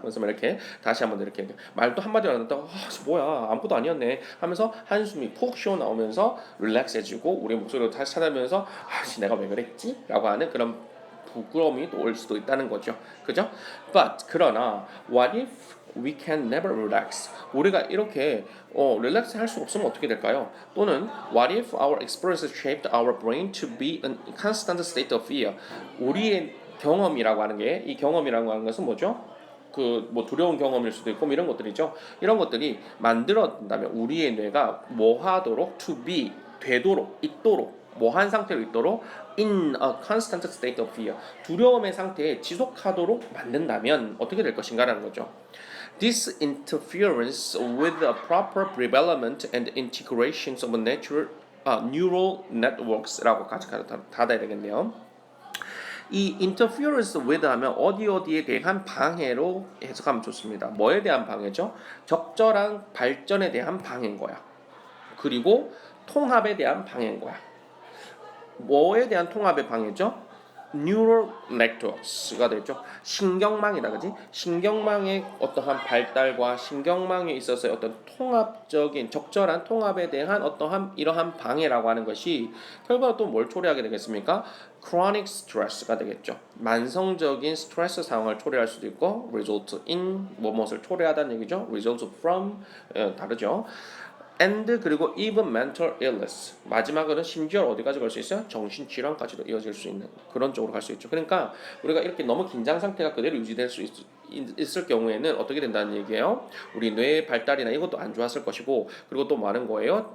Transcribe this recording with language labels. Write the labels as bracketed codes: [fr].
[ko] 그래서 이렇게 다시 한번 이렇게 말도 한마디 안 했다가 뭐야 아무것도 아니었네 하면서 한숨이 푹 쉬어 나오면서 릴렉스해지고 우리 목소리를 다시 찾아면서 내가 왜 그랬지? 라고 하는 그런 부끄러움이 또 올 수도 있다는 거죠. 그죠? [en] But [ko] 그러나 [en] what if we can never relax. [ko] 우리가 이렇게 릴렉스 할 수 없으면 어떻게 될까요? [en] 또는 what if our experiences shaped our brain to be in constant state of fear. [ko] 우리의 경험이라고 하는 게 이 경험이라고 하는 것은 뭐죠? 그 뭐 두려운 경험일 수도 있고 뭐 이런 것들이죠. 이런 것들이 만들어진다면 우리의 뇌가 뭐 하도록 [en] to be [ko] 되도록 있도록 뭐한 상태로 있도록 [en] in a constant state of fear [ko] 두려움의 상태에 지속하도록 만든다면 어떻게 될 것인가라는 거죠. [en] This interference with the proper development and integrations of natural neural networks [ko] 라고 같이 닫아야 되겠네요. 이 interference with 하면 어디에 대한 방해로 해석하면 좋습니다. 뭐에 대한 방해죠? 적절한 발전에 대한 방해인 거야. 그리고 통합에 대한 방해인 거야. 뭐에 대한 통합의 방해죠? Neural networks가 되죠. 신경망이다, 그지? 신경망의 어떠한 발달과 신경망에 있어서의 어떤 통합적인 적절한 통합에 대한 어떠한 이러한 방해라고 하는 것이 결과로 또 뭘 초래하게 되겠습니까? Chronic stress가 되겠죠. 만성적인 스트레스 상황을 초래할 수도 있고, [en] result in [ko] 무엇을 초래하다는 얘기죠. result from 다르죠. and 그리고 [en] even mental illness [ko] 마지막으로는 심지어 어디까지 갈 수 있어요? 정신질환까지도 이어질 수 있는 그런 쪽으로 갈 수 있죠. 그러니까 우리가 이렇게 너무 긴장 상태가 그대로 유지될 수 있을 경우에는 어떻게 된다는 얘기예요? 우리 뇌의 발달이나 이것도 안 좋았을 것이고 그리고 또 뭐 하는 거예요?